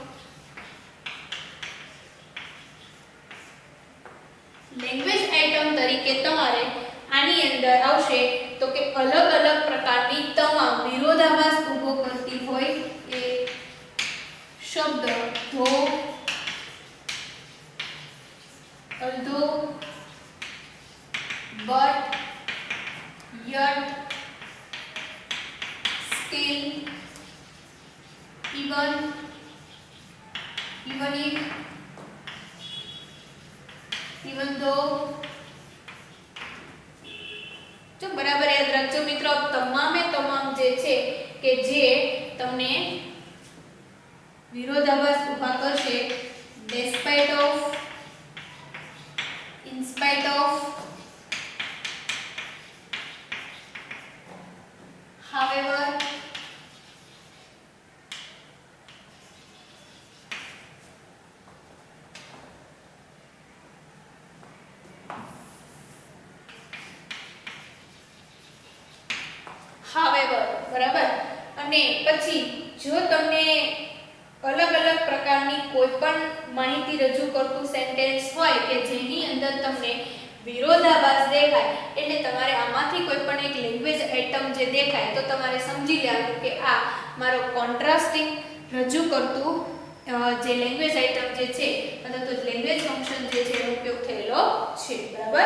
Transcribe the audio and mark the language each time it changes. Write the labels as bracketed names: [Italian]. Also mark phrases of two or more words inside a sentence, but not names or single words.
[English] language item [Gujarati] તરીકે તમારે આની અંદર આવશે તો કે અલગ અલગ પ્રકારની તમામ વિરોધાભાસ ઊભો કરતી હોય એ શબ્દ ધો, [English] although, but, yet, still, even if, even though. [Gujarati] જો બરાબર યાદ રાખજો મિત્રો, તમામે તમામ જે છે કે જે તમને વિરોધાભાસ ઊભા કરશે. [English] despite of, in spite of, however, [Gujarati] બરાબર. અને પછી જો તમને અલગ અલગ પ્રકારની કોઈ પણ માહિતી રજૂ કરતું સેન્ટેન્સ હોય કે જેની અંદર તમને વિરોધાભાસ દેખાય એટલે તમારે આમાંથી કોઈ પણ એક [English] language item [Gujarati] જે દેખાય તો તમારે સમજી લેવાનું કે આ મારો કોન્ટ્રાસ્ટિંગ રજૂ કરતું જે [English] language item [Gujarati] જે છે અથવા તો [English] language function [Gujarati] જે છે એનો ઉપયોગ થયેલો છે બરાબર.